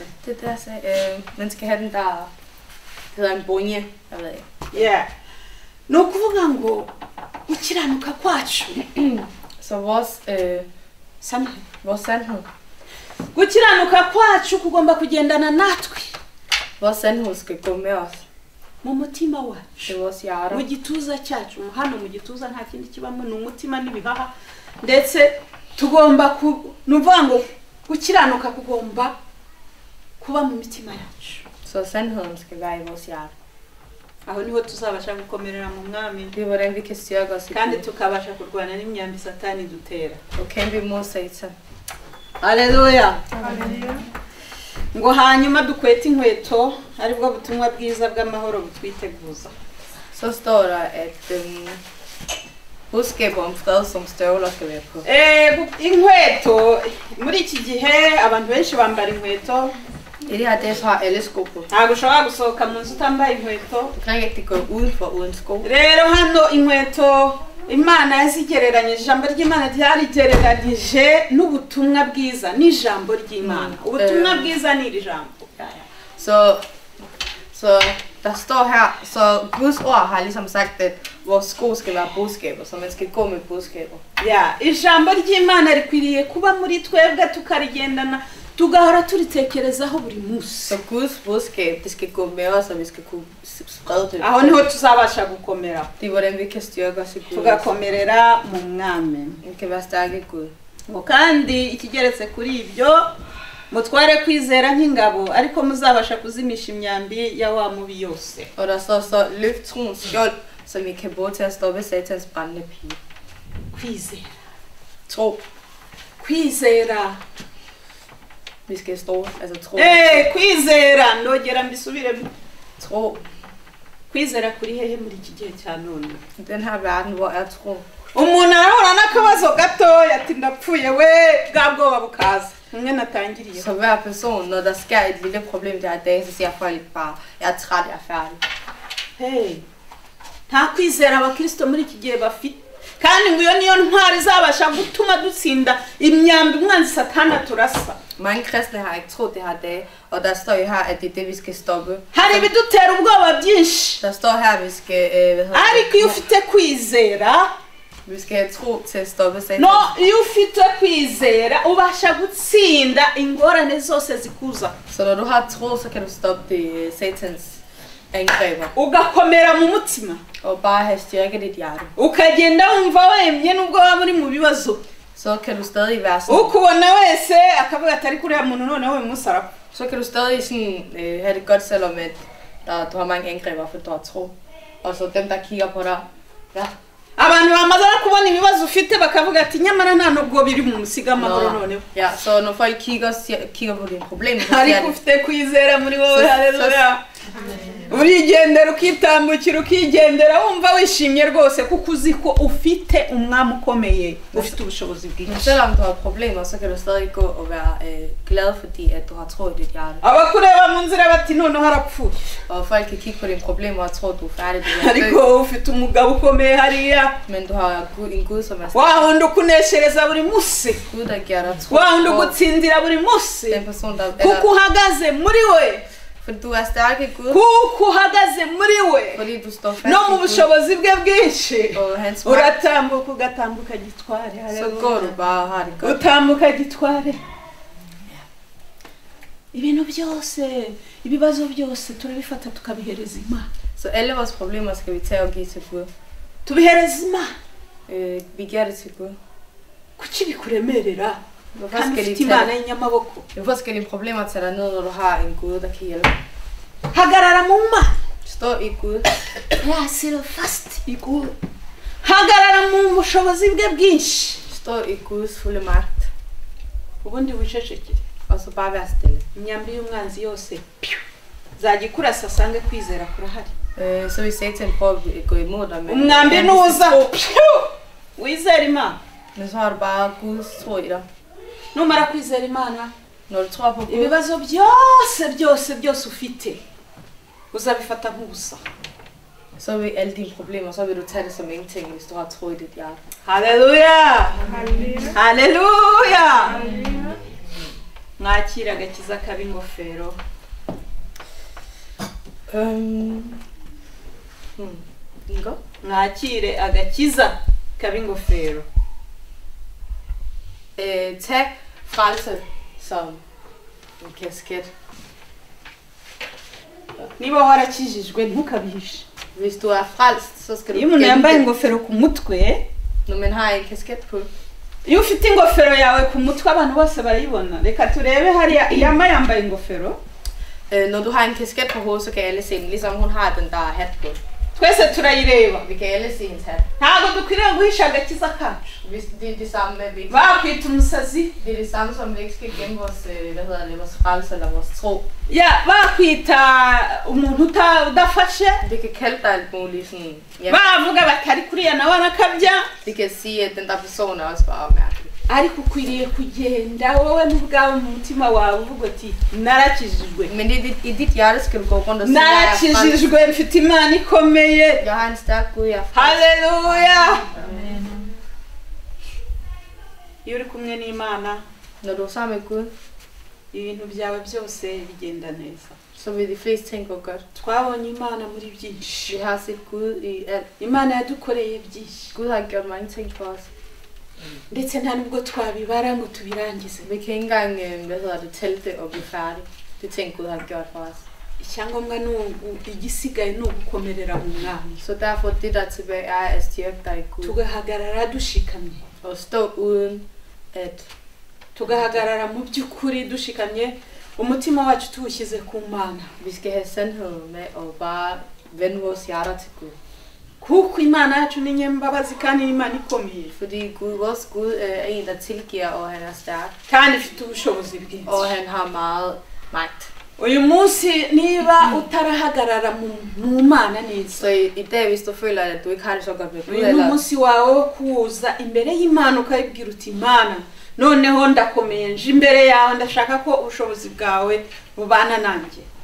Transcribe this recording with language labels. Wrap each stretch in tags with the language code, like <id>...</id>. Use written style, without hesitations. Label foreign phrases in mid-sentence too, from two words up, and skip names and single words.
<da>Det der så man skal have den der hedder en bonje, jeg ved ikke. Ja.</da> <rw>No kuvuga ngo gukiranuka kwacu.</rw> <da>Så vores sandhed.</da> <rw>Gukiranuka kwacu kugomba kugendana natwe.</rw> <da>Vores sandhed skal gå med os.</da> <rw>Mu mutima wacu.</rw> <da>Det vores hjerte.</da> <rw>Mu gituza cyacu, hano mu gituza nta kindi kibamo n'umutima n'ibihaha. Ndetse tugomba nuvuga ngo gukiranuka kugomba kuba mu mitima yacu.</rw> <da>Så sandheden skal være i vores hjerte.</da> <rw>Aho niho tuzabasha gukomerera mu mwami.</rw> <da>Det er hvordan vi kan styrke os.</da> <rw>Kandi tukabasha kurwana n'imyambi satani dutera.</rw> <da>Og kæmpe imod Satan.</da> <rw>Haleluya. Ngo hanyuma dukwete inkweto aribwo butumwa bwiza bw'amahoro butwiteguza.</rw> <da>Så står der at budskabet om fred som støvler skal være på.</da> <rw>Inkweto muri iki gihe abantu benshi bambara inkweto.</rw> <da>I det her dage har alle sko på.</da> <rw>Ntabwo ushobora gusohoka mu nzu utambaye inkweto.</rw> <da>Du kan ikke rigtig gå udenfor uden sko.</da> <rw>Rero hano inkweto Imana yazigereranyije, ijambo ry'Imana ryarigereranyije n'ubutumwa bwiza n'ijambo ry'Imana. Ubutumwa bwiza ni iri jambo.</rw> <da>Så der står her, så Guds ord har ligesom sagt, at vores sko skal være budskaber, så man skal gå med budskaber. Ja,</da> <rw>ijambo ry'Imana rikwiriye kuba muri twebwe tukarigendana, tugahora turitekerezaho buri munsi.</rw> <da>Så Guds budskab, det skal gå med os, og vi skal kunne sprede det.</da> <rw>Aho niho tuzabasha gukomera.</rw> <da>Det er hvordan vi kan styrke os i Gud.</da> <rw>Tugakomerera mu mwami.</rw> <da>Vi kan være stærke i Gud.</da> <rw>Kandi ikigeretse kuri ibyo mutware kwizera nk'ingabo ariko muzabasha kuzimisha imyambi ya wa mubi yose.</rw> <da>Og der står så løft troens skjold, som I kan bruge til at stoppe Satans brændende pile.</da> <rw>Kwizera.</rw> <da>Tro.</da> <rw>Kwizera.</rw> <da>Vi skal stå, altså tro.</da> <rw>Kwizera ndogera mbisubire.</rw> <da>Tro.</da> <rw>Kwizera kuri hehe muri iki gihe cya none.</rw> <da>Den her verden, hvor er tro?</da> <rw>Umuntu arahura n'akabazo gatoya ati ndapfuye we bwa bwoba bukaza. Umwe natangiriye.</rw> <da>Så hver person, når der sker et lille problem der i dag, så siger folk bare, jeg er træt, jeg er færdig.</da> <rw>Hey, nta kwizera abakristo muri iki gihe bafite. Kandi ngo iyo niyo ntwari izabasha gutuma dutsinda imyambi umwanzi satani turasa.</rw> <da>Mange kristne har ikke tro det her dag, og der står jo her, at det er det, vi skal stoppe.</da> <rw>Hari ibidutera ubwoba byinshi.</rw> <da>Der står her, at vi skal,</da> <rw>ariko iyo ufite kwizera,</rw> <da>vi skal have tro til at stoppe Satan.</da> <rw>No, iyo ufite kwizera ubasha gutsinda ingorane zose zikuza.</rw> <da>Så når du har tro, så kan du stoppe det Satans angreber.</da> <rw>Ugakomera mu mutima.</rw> <da>Og bare have styrke i dit hjerte.</da> <rw>Ukagenda wumva wemye nubwo waba uri mu bibazo.</rw> <da>Så kan du stadig være sådan.</da> <rw>Ukubona wese akavuga atari kuri ya muntu none we musara.</rw> <da>Så kan du stadig sådan have det godt selvom at du har mange angreber, for du har tro. Og så dem der kigger på dig. Ja.</da> <rw>Abantu bamaze kubona ibibazo ufite bakavuga ati nyamara nta nubwo biri mu musiga amahoro none.</rw> <da>Ja, så når folk kigger på dine problemer, så</da> <rw>ariko ufite kwizera muri wowe. Haleluya. Urigendera ukitambukira ukigendera wumva wishimye rwose kuko uzi ko ufite umwami ukomeye, ufite ubushobozi bwinshi.</rw> <da>Selvom du har problemer, så kan du stadig gå og være glad, fordi at du har tro i dit hjerte.</da> <rw>Abakureba mu nzira bati none harapfuye.</rw> <da>Og folk kan kigge på dine problemer og tro, at du er færdig.</da> <rw>Ariko ufite umugabo ukomeye hariya.</rw> <da>Men du har en Gud, som er stærk.</da> <rw>Wawundi ukuneshereza buri munsi.</rw> <da>Gud, der giver dig tro.</da> <rw>Wawundi ugutsindira buri munsi.</rw> <da>Den person, der</da> <rw>kuko uhagaze muri we.</rw> <da>For du stærk i Gud.</da> <rw>Kuko uhagaze muri we.</rw> <da>Fordi du står fast</da> <rw>No mu</rw> <da>i Gud.</da> <rw>bushobozi bwe bwinshi.</rw> <da>Og hans magt.</da> <rw>Uratambuka ugatambuka gitware.</rw> <da>Så går du bare og har det godt.</da> <rw>Utambuka gitware. Ibintu byose, ibibazo byose turabifata tukabihereza Imana.</rw> <da>Så alle vores problemer skal vi tage og give til Gud.</da> <rw>Tubihereza Imana.</rw> <da>Vi giver det til Gud.</da> <rw>Kuki bikuremerera?</rw> <da>Hvorfor skal de</da> <rw>Imana y'inyamaboko?</rw> <da>Hvorfor skal dine problemer tage dig ned, når du har en Gud, der kan hjælpe?</da> <rw>Hagarara mu Mana.</rw> <da>Stå i Gud. Yasira fast i Gud.</da> <rw>Hagarara mu bushobozi bwe bwinshi.</rw> <da>Stå i Guds fulde magt.</da> <rw>Ubundi wicecekere.</rw> <da>Og så bare være stille.</da> <rw>Imyambi y'umwanzi yose zagikurasa asange kwizera kurahari.</rw> <da>Så vil Satan prøve at gå imod dig.</da> <rw>Umwambi nuza wizera Imana.</rw> <da>Men så har du bare Guds tro i dig.</da> <rw>Numara kwizera Imana.</rw> <da>Når du tror på Gud,</da> <rw>Ibibazo byose ufite uzabifata nk'ubusa.</rw> <da>så vil alle dine problemer, så vil du tage det som ingenting, hvis du har tro i dit hjerte. Halleluja! Halleluja!</da> <rw>Mwakira agakiza k'ab'ingofero. Ingo? Mwakire agakiza k'ab'ingofero.</rw> <da>Tag frelse som en kasket.</da> <rw>Niba warakijijwe ntukabihishe.</rw> <da>Hvis du er frelst, så skal du</da> <rw>Iyo umuntu yambaye ingofero ku mutwe,</rw> <da>når man har en kasket på.</da> <rw>iyo ufite ingofero yawe ku mutwe abantu bose barayibona. Reka turebe hariya yambaye ingofero.</rw> <da>Når du har en kasket på hovedet, så kan alle se den, ligesom hun har den der hat på.</da> <rw>Twese turayireba.</rw> <da>Vi kan alle se hendes hat.</da> <rw>Ntabwo dukwiriye guhisha agakiza kacu.</rw> <da>Hvis det er det samme med, vi ikke,</da> <rw>Bakwita umusazi.</rw> <da>det er det samme som, vi ikke skal gemme vores, vores frelse eller vores tro.</da> <rw>Ya bakwita umuntu udafashe.</rw> <da>Det kan kalde dig alt muligt sådan. Ja,</da> <rw>Bavuga batari kuriya nawe arakabya.</rw> <da>det kan sige, at den der person er også bare mærkelig.</da> <rw>Ariko ukwiriye kugenda wowe n'ubwawe mu mutima wawe uvuga ati narakijijwe.</rw> <da>Men i dit hjerte skal du gå rundt og sige, jeg er frelst.</da> <rw>Narakijijwe mfite Imana ikomeye.</rw> <da>Jeg har en stærk Gud, jeg er frelst.</da> <rw>Halleluja! Iyo uri kumwe n'Imana,</rw> <da>Når du er sammen med Gud,</da> <rw>ibintu byawe byose bigenda neza.</rw> <da>så vil de fleste ting gå godt.</da> <rw>Twabonye Imana muri byinshi.</rw> <da>Vi har set Gud i alt.</da> <rw>Imana yadukoreye byinshi.</rw> <da>Gud har gjort mange ting for os.</da> <rw>Ndetse nta nubwo twabibara ngo tubirangize.</rw> <da>Vi kan ikke engang, tælle det og blive færdige. Det ting Gud har gjort for os.</da> <rw>Icyangombwa igisigaye ni ugukomerera mu Mwami.</rw> <da>Så derfor det der tilbage er at styrke dig i Gud.</da> <rw>Tugahagarara dushikamye.</rw> <da>Og stå uden at</da> <rw>Tugahagarara mu by'ukuri dushikamye. Umutima wacu tuwushyize ku Mana.</rw> <da>vi skal have sandhed med og bare vende vores hjerter til Gud.</da> <rw>Kuko Imana yacu ni nyembabazi kandi ni Imana ikomeye.</rw> <da>Fordi vores Gud er en, der tilgiver, og han er stærk.</da> <rw>Kandi ifite ubushobozi bwinshi.</rw> <da>Og han har meget magt.</da> <rw>Uyu munsi niba utarahagarara mu Mana neza.</rw> <da>Så i dag, hvis du føler, at du ikke har det så godt med Gud,</da> <rw>uyu</rw> <da>eller</da> <rw>munsi wawe wo kuza imbere y'Imana ukayibwira uti Imana noneho ndakomeye nje imbere yawe ndashaka ko ubushobozi bwawe bubana nanjye.</rw>